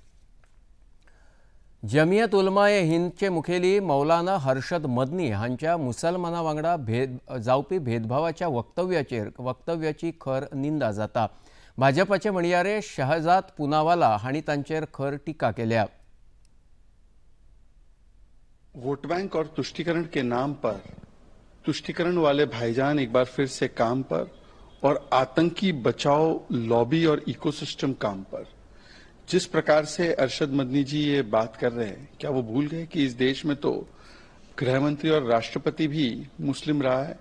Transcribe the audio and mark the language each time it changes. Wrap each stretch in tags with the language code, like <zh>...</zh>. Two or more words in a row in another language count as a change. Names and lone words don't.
<kok>जमियत उलमा-ए हिंदचे मुखेली मौलाना हर्षद मदनी हांच्या मुसलमानां वांगडा जावपी भेदभावाच्या वक्तव्याची खर निंदा जाता. भाजपाचे म्हणयारे शहजाद पूनावाला हांणी तांचेर खर टिका केल्या.</kok> <en>vote bank</en> <hi>और तुष्टीकरण के नाम पर तुष्टीकरण वाले भाईजान एक बार फिर से काम पर और आतंकी बचाव लॉबी और इकोसिस्टम काम पर. जिस प्रकार से अरशद मदनी जी ये बात कर रहे हैं, क्या वो भूल गए कि इस देश में तो गृह मंत्री और राष्ट्रपति भी मुस्लिम रहा है.</hi>